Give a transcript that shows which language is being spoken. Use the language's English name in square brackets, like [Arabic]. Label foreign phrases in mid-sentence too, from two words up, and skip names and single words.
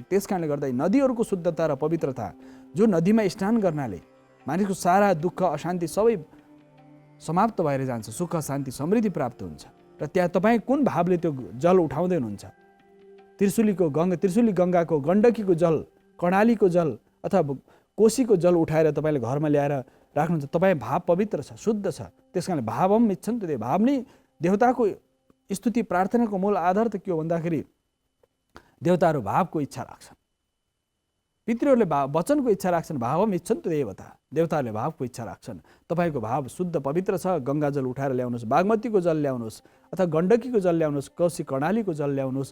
[Nepali] त्यस कारणले गर्दा नदीहरूको शुद्धता र पवित्रता, जो नदीमा स्नान गर्नाले मानिसको सारा दुःख अशान्ति सबै समाप्त भएर जान्छ, सुख शान्ति समृद्धि प्राप्त हुन्छ। र त्यहाँ तपाईँ कुन भावले त्यो जल उठाउँदै हुनुहुन्छ? त्रिशुली गङ्गाको, गण्डकीको जल, कर्णालीको जल अथवा कोशीको जल उठाएर तपाईँले घरमा ल्याएर राख्नुहुन्छ। तपाईँ भाव पवित्र छ, शुद्ध छ। त्यस कारणले [Sanskrit] भावम इच्छन्तु देव, [Nepali] भाव नै देवताको स्तुति प्रार्थनाको मूल आधार त के हो भन्दाखेरि देवताहरू भावको इच्छा राख्छन्। पितृहरूले वचनको इच्छा राख्छन्, [Sanskrit] भावम इच्छन्तु देवता, [Nepali] देवताहरूले भावको इच्छा राख्छन्। तपाईँको भाव शुद्ध पवित्र छ, गङ्गा जल उठाएर ल्याउनुहोस्, बागमतीको जल ल्याउनुहोस् अथवा गण्डकीको जल ल्याउनुहोस्, कोशी कर्णालीको जल ल्याउनुहोस्।